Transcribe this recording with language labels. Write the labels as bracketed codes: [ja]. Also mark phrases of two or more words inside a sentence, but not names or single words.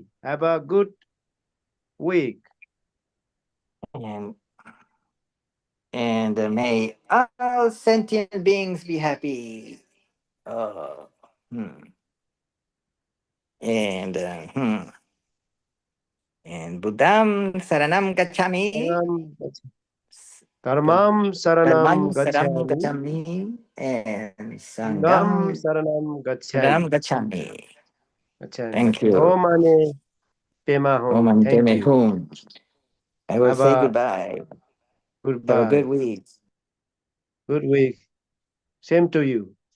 [en] Have a good week. and may all sentient beings be happy. Uh, hmm. And and [pi] Buddham Saranam Gacchami. Dharmam Dharmam saranam Saranam gacchami. Gacchami. And Sangam Sangam saranam Saranam gacchami. Gacchami. Gacchami. [en] Thank you. [sa] Om Mani Padme Om Hum. [en] Thank Anteme you. Hum. I will Have say a goodbye. Have a good goodbye. week. Good week. Same to you.